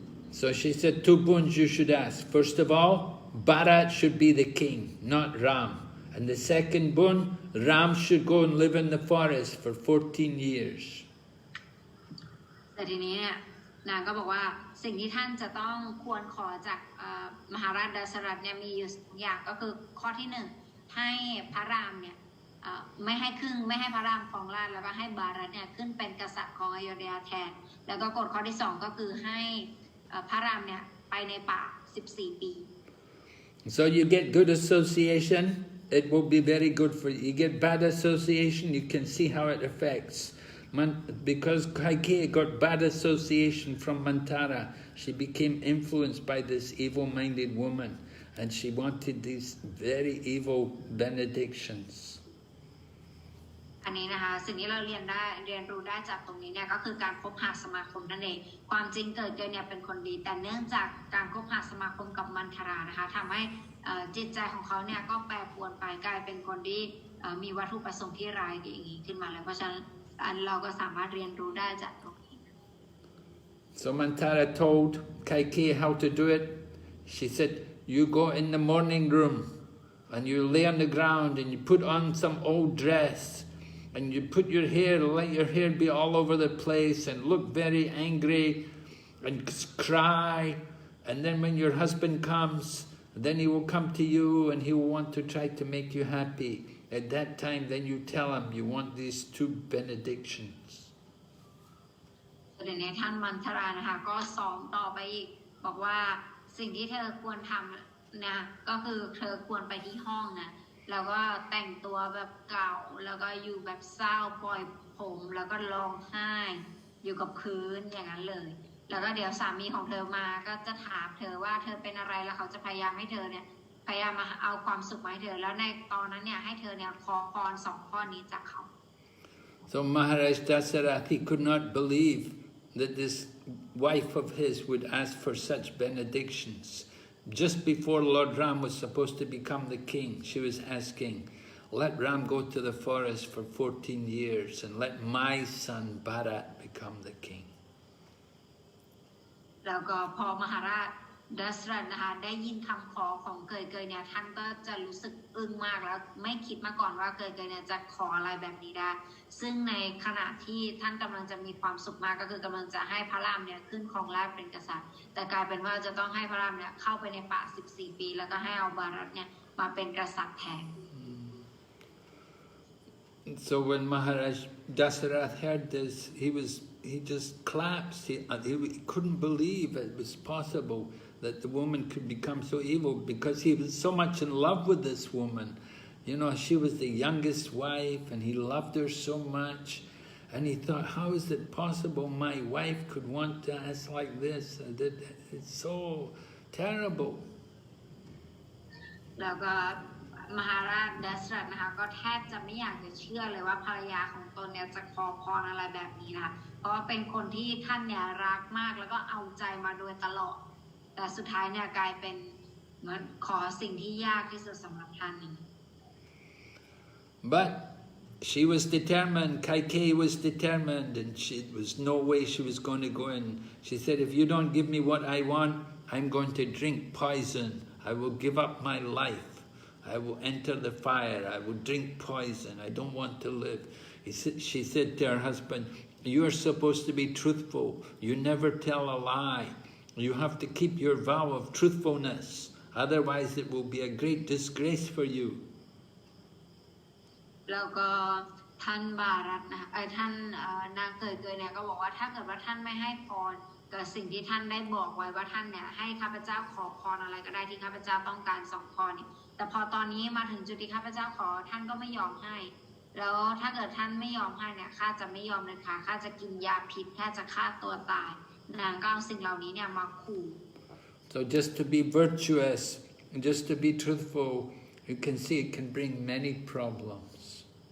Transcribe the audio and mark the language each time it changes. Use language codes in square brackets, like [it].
[en] So she said 2 boons you should ask. First of all, Bharat should be the king, not Ram. And the second boon, Ram should go and live in the forest for 14 years. [th] แต่ทีนี้เนี่ยนางก็บอกว่าสิ่งที่ท่านจะต้องควรขอจากมหาราชดัสรัตเนี่ยมีอยู่2อย่างก็คือข้อที่1ให้พระรามเนี่ยไม่ให้พระรามครองราชย์แล้วก็ให้บารัตเนี่ยขึ้นเป็นกษัตริย์ของอโยธยาแทนแล้วก็กฎข้อที่2ก็คือให้พระรามเนี่ยไปในป่า14 ปี [en] So you get good association, it will be very good for you. You get bad association, you can see how it affects. Because Kaikeyi got bad association from Mantara, she became influenced by this evil-minded woman, and she wanted these very evil benedictions. [th] อันนี้นะคะสิ่งที่เราเรียนรู้ได้จากตรงนี้เนี่ยก็คือการคบหาสมาคมนั่นเองความจริงเกิดเนี่ยเป็นคนดีแต่เนื่องจากการคบหาสมาคมกับมันทรานะคะทำให้จิตใจของเขาเนี่ยก็แปรปรวนไปกลายเป็นคนที่มีวัตถุประสงค์ที่ร้ายอย่างนี้ขึ้นมาเลยเพราะฉะนั้นเราก็สามารถเรียนรู้ได้จากตรงนี้ [en] So Mantara told Kaikeyi how to do it. She said, you go in the morning room and you lay on the ground and you put on some old dress and you put your hair, let your hair be all over the place and look very angry and cry. And then when your husband comes, then he will come to you and he will want to try to make you happy. At that time, then you tell him you want these 2 benedictions. [th] ในท่านมันทรานะคะก็สอนต่อไปอีกบอกว่าสิ่งที่เธอควรทำนะก็คือเธอควรไปที่ห้องนะแล้วก็แต่งตัวแบบเก่าแล้วก็อยู่แบบเศร้าปล่อยผมแล้วก็ร้องไห้อยู่กับพื้นอย่างนั้นเลยแล้วก็เดี๋ยวสามีของเธอมาก็จะถามเธอว่าเธอเป็นอะไรแล้วเขาจะพยายามให้เธอเนี่ยพยายามมาเอาความสุขมาให้เธอแล้วในตอนนั้นเนี่ยให้เธอเนี่ยขอพร2 ข้อนี้จากเขา [en] So Maharaja Dasarath, he could not believe that this wife of his would ask for such benedictions. Just before Lord Ram was supposed to become the king, she was asking, let Ram go to the forest for 14 years and let my son Bharat become the king. [th] แล้วก็พอมหาราชดัสรัตนะคะได้ยินคำขอของเกยเนี่ยท่านก็จะรู้สึกอึ้งมากแล้วไม่คิดมาก่อนว่าเกยเนี่ยจะขออะไรแบบนี้ได้ซึ่งในขณะที่ท่านกำลังจะมีความสุขมากก็คือกำลังจะให้พระรามเนี่ยขึ้นครองราชย์เป็นกษัตริย์แต่กลายเป็นว่าจะต้องให้พระรามเนี่ยเข้าไปในป่า14 ปีแล้วก็ให้เอาบารัตเนี่ยมาเป็นกษัตริย์แทน [en] So when Maharaj Dasarath heard this, he just collapsed. He couldn't believe it was possible that the woman could become so evil because he was so much in love with this woman. You know, she was the youngest wife and he loved her so much. And he thought, how is it possible my wife could want to ask like this? It's so terrible. [th] แล้วก็มหาราชดัสรัตนะคะก็แทบจะไม่อยากจะเชื่อเลยว่าภรรยาของตนเนี่ยจะขอพรอะไรแบบนี้นะคะเพราะว่าเป็นคนที่ท่านเนี่ยรักมากแล้วก็เอาใจมาโดยตลอดแต่สุดท้ายเนี่ยกลายเป็น เหมือนขอสิ่งที่ยากที่สุดสำหรับท่าน [en] But she was determined, Kaikeyi was determined, and there was no way she was going to go in. She said, if you don't give me what I want, I'm going to drink poison. I will give up my life. I will enter the fire. I will drink poison. I don't want to live. She said to her husband, you are supposed to be truthful. You never tell a lie. You have to keep your vow of truthfulness. Otherwise it will be a great disgrace for you. [th] แล้วก็ท่านบารัตนะท่านนางเคยเนี่ยก็บอกว่าถ้าเกิดว่าท่านไม่ให้พรกับสิ่งที่ท่านได้บอกไว้ว่าท่านเนี่ยให้ข้าพเจ้าขอพรอะไรก็ได้ที่ข้าพเจ้าต้องการ2ข้อนี้แต่พอตอนนี้มาถึงจุดที่ข้าพเจ้าขอท่านก็ไม่ยอมให้แล้วถ้าเกิดท่านไม่ยอมให้เนี่ยข้าจะไม่ยอมเลยค่ะข้าจะกินยาพิษข้าจะฆ่าตัวตายนางก็เอาสิ่งเหล่านี้เนี่ยมาขู่ [en] So just to be virtuous, just to be truthful, you can see it can bring many problems.